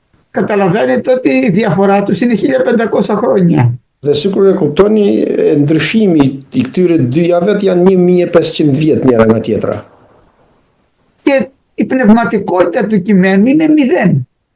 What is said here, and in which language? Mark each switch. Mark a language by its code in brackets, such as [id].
[el] Καταλαβαίνετε ότι η διαφορά τους είναι 1500 χρόνια. [sq] Dhe sikur e kuptoni, ndryshimi i këtyre dy javët janë 1500 vjet njëra nga tjetra. [el] Και η πνευματικότητα του κειμένου είναι 0.